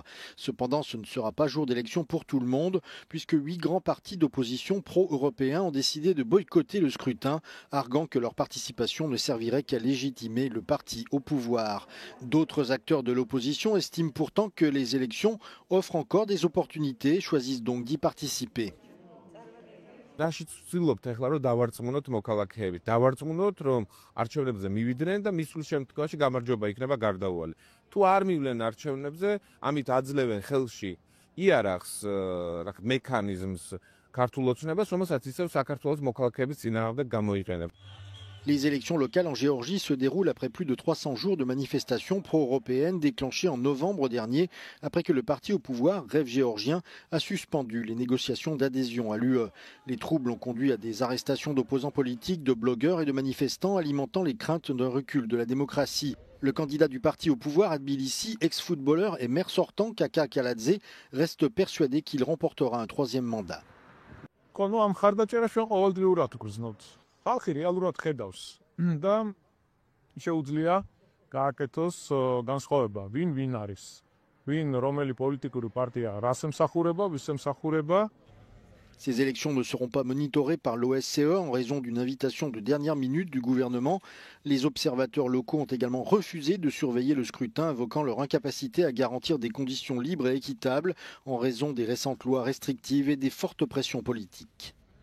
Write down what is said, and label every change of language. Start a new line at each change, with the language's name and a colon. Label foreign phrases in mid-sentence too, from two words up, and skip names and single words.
French: Cependant, ce ne sera pas jour d'élection pour tout le monde, puisque 8 grands partis d'opposition pro-européens ont décidé de boycotter le scrutin, arguant que leur participation ne servirait qu'à légitimer le parti au pouvoir. D'autres acteurs de l'opposition estiment pourtant que les élections offrent encore des opportunités et choisissent donc d'y participer.
Georgian: რაშიც ვცდილობთ ახლა რომ დავარწმუნოთ მოქალაქეები, დავარწმუნოთ რომ არჩევნებზე მივიდნენ და მისულ შემთხვევაში გამარჯვება იქნება გარდაუვალი. თუ არ მივლენ არჩევნებზე, ამით აძლევენ ხელში იარაღს, მექანიზმს ქართულ ოცნებას, რომელსაც ისევ საქართველოს მოქალაქეების წინააღმდეგ გამოიყენებ.
French: Les élections locales en Géorgie se déroulent après plus de 300 jours de manifestations pro-européennes déclenchées en novembre dernier, après que le parti au pouvoir, Rêve géorgien, a suspendu les négociations d'adhésion à l'UE. Les troubles ont conduit à des arrestations d'opposants politiques, de blogueurs et de manifestants, alimentant les craintes d'un recul de la démocratie. Le candidat du parti au pouvoir à Tbilissi, ex-footballeur et maire sortant, Kaka Kaladze, reste persuadé qu'il remportera un troisième mandat.
Georgian: ხალხი რეალურად ხედავს და შეუძლია გააკეთოს განსხვავება ვინ არის ვინ რომელი პოლიტიკური პარტია რას ემსახურება ვის ემსახურება.
French: Ces élections ne seront pas monitorées par l'OSCE en raison d'une invitation de dernière minute du gouvernement. Les observateurs locaux ont également refusé de surveiller le scrutin, invoquant leur incapacité à garantir des conditions libres et équitables en raison des récentes lois restrictives et des fortes pressions politiques.